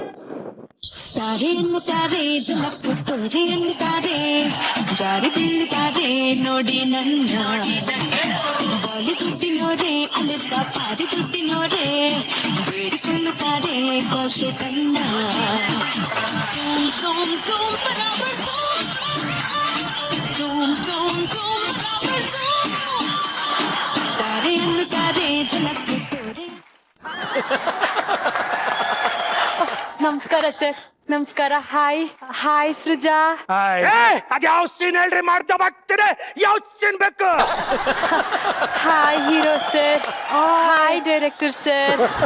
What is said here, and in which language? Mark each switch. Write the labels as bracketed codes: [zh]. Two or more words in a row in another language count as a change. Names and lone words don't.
[kn] ತಾರೆ ಎನ್ನುತ್ತಾರೆ ಜನಪ್ಪು ತೋರೆ ಎನ್ನುತ್ತಾರೆ ಜಾರಿ ಬೀಳುತ್ತಾರೆ ನೋಡಿ ನನ್ನ ಬಾಲಿವುಡ್ಡಿನೋರೆ ಅಲ್ಲಿದ್ದ ಪಾರಿ ದುಡ್ಡಿನೋರೆ ಬೇಡಿಕೊಳ್ಳುತ್ತಾರೆ ಕಾಸು ಕಣ್ಣ [hi] झूम झूम झूम बराबर झूम झूम झूम बराबर झूम [kn] ತಾರೆ ಎನ್ನುತ್ತಾರೆ ಜನಪ್ಪು ತೋರೆ. ನಮಸ್ಕಾರ ಸರ್. ನಮಸ್ಕಾರ. [en] Hi hi ಸೃಜಾ. Hi. [kn] ಅದ್ಯಾವ ಸೀನ್ ಹೇಳ್ರಿ ಮಾಡ್ತಾ ಬರ್ತೀರಿ? ಯಾವ ಸೀನ್ ಬೇಕು? [en] Hi hero sir. Hi director sir.